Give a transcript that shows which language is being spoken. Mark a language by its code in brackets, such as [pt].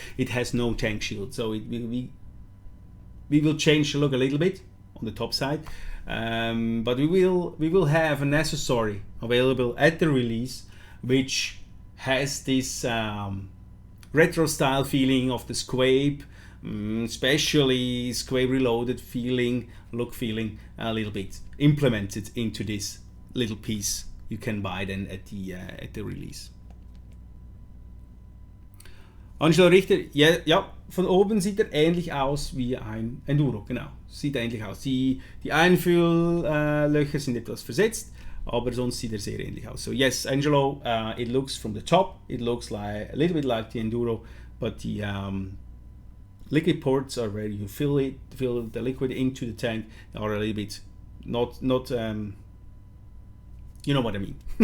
[en] It has no tank shield, so we will change the look a little bit on the top side, but we will have an accessory available at the release which has this retro style feeling of the SQuape, especially SQuape Reloaded look feeling a little bit implemented into this little piece you can buy then at the release. [de] Angelo Richter, ja, von oben sieht er ähnlich aus wie ein Enduro, genau, sieht ähnlich aus. Die Einfühllöcher sind etwas versetzt, aber sonst sieht er sehr ähnlich aus. [en] So yes, Angelo, it looks from the top, it looks like a little bit like the Enduro, but the liquid ports are where you fill the liquid into the tank are a little bit not you know what I mean.